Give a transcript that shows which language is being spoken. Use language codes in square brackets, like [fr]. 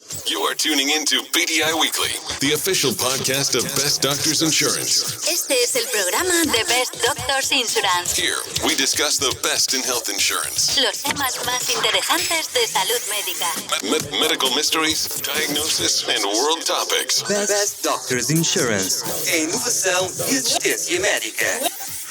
[en] You are tuning into BDI Weekly, the official podcast of Best Doctors Insurance. [es] Este es el programa de Best Doctors Insurance. [en] Here, we discuss the best in health insurance. [es] Los temas más interesantes de salud médica. [en] Medical mysteries, diagnosis, and world topics. Best Doctors Insurance. [pt] A inovação e assistência médica.